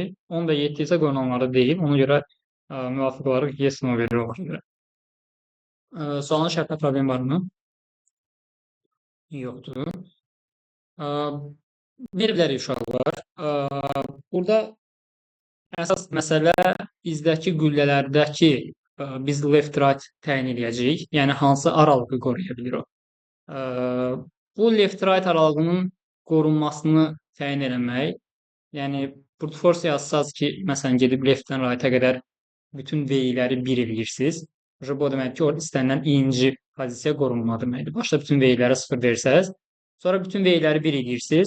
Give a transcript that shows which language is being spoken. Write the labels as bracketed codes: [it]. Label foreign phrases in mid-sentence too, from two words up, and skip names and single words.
[az] 10 və 7 isə qorunanlarda deyil. Ona görə müvafiq olaraq [en] yes no [az] verir ona görə. Sualın şərtində problem varmı? Yoxdur. Veriblər uşaqlar. Burada əsas məsələ bizdəki güllələrdəki biz [en] left right [az] təyin edəcəyik. Yəni hansı aralığı qoruya bilir o. Bu [en] left right [az] aralığının qorunmasını təyin eləmək, yəni [en] brute force [az] yazsaz ki, məsələn gedib [en] leftdən right-ə [az] qədər bütün V-ləri 1 eləyirsiniz. Bu o demək ki, orada istənilən i-ci pozisiya qorunma deməkdir. Başda bütün V-lərə 0 versəz, sonra bütün V-ləri 1 eləyirsiniz.